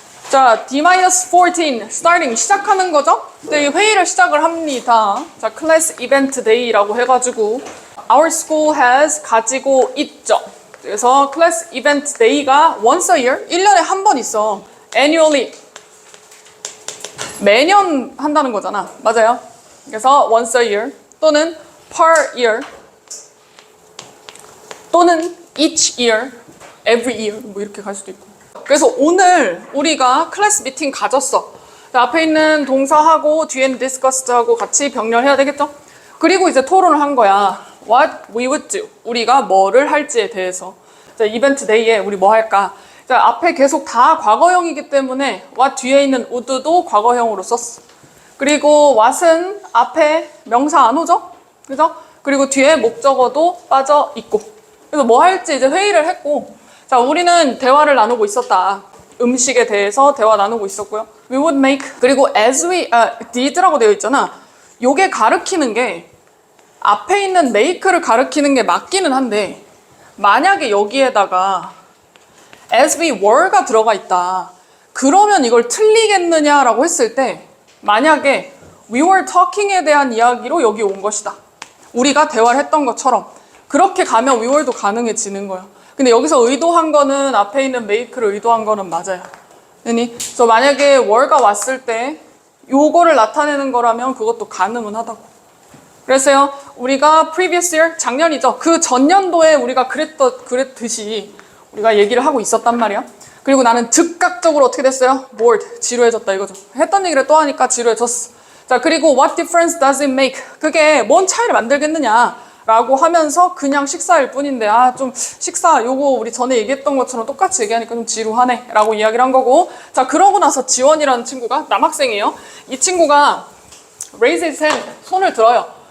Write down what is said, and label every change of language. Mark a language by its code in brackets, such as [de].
[ko] 자, D-14 starting 시작하는 거죠? 네, 회의를 시작을 합니다. 자, 클래스 이벤트 데이라고 해가지고 [en] our school has [ko] 가지고 있죠. 그래서 클래스 이벤트 데이가 [en] once a year [ko] 1년에 한 번 있어. annually 매년 한다는 거잖아. 맞아요? 그래서 [en] once a year [ko] 또는 [en] per year [ko] 또는 [en] each year, every year [ko] 뭐 이렇게 갈 수도 있고. 그래서 오늘 우리가 클래스 미팅 가졌어. 앞에 있는 동사하고 뒤에는 discussed하고 같이 병렬해야 되겠죠? 그리고 이제 토론을 한 거야. [en] What we would do. [ko] 우리가 뭐를 할지에 대해서. 자, 이벤트 데이에 우리 뭐 할까? 자, 앞에 계속 다 과거형이기 때문에 what 뒤에 있는 would도 과거형으로 썼어. 그리고 what은 앞에 명사 안 오죠? 그죠? 그리고 뒤에 목적어도 빠져 있고. 그래서 뭐 할지 이제 회의를 했고, 자, 우리는 대화를 나누고 있었다. 음식에 대해서 대화 나누고 있었고요. [en] We would make, [ko] 그리고 [en] as we, [ko] did라고 되어 있잖아. 요게 가르키는 게 앞에 있는 make를 가르키는 게 맞기는 한데, 만약에 여기에다가 [en] as we were [ko] 가 들어가 있다. 그러면 이걸 틀리겠느냐라고 했을 때, 만약에 [en] we were talking [ko] 에 대한 이야기로 여기 온 것이다. 우리가 대화를 했던 것처럼. 그렇게 가면 [en] we were [ko] 도 가능해지는 거예요. 근데 여기서 의도한 거는 앞에 있는 make를 의도한 거는 맞아요. 그래서 만약에 were가 왔을 때 요거를 나타내는 거라면 그것도 가능은 하다고. 그래서요, 우리가 [en] previous year, [ko] 작년이죠. 그 전년도에 우리가 그랬듯이 우리가 얘기를 하고 있었단 말이야. 그리고 나는 즉각적으로 어떻게 됐어요? bored, 지루해졌다 이거죠. 했던 얘기를 또 하니까 지루해졌어. 자, 그리고 [en] what difference does it make? [ko] 그게 뭔 차이를 만들겠느냐? 라고 하면서 그냥 식사일 뿐인데, 좀 식사 요거 우리 전에 얘기했던 것처럼 똑같이 얘기하니까 좀 지루하네 라고 이야기를 한 거고. 자, 그러고 나서 지원이라는 친구가 남학생이에요. 이 친구가 [en] raise his hand, [ko] 손을 들어요.